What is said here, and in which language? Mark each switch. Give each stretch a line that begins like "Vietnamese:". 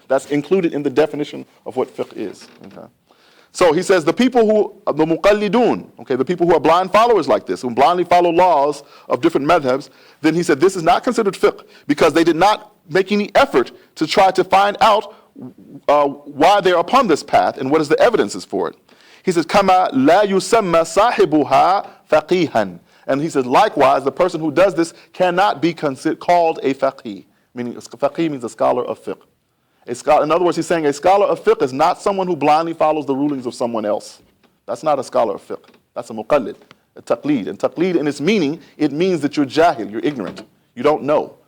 English: That's included in the definition of what fiqh is, okay? So he says the people who, the muqallidun, okay, the people who are blind followers like this, who blindly follow laws of different madhabs, then he said this is not considered fiqh because they did not make any effort to try to find out why they're upon this path and what is the evidences for it. He says,
Arabic: كَمَا لَا يُسَمَّى صَاحِبُهَا فَقِيهًا.
English: And he says, likewise, the person who does this cannot be called a faqih, meaning faqih means a scholar of fiqh. In other words, he's saying a scholar of fiqh is not someone who blindly follows the rulings of someone else. That's not a scholar of fiqh. That's a muqallid, a taqleed. And taqleed in its meaning, it means that you're jahil, you're ignorant. You don't know.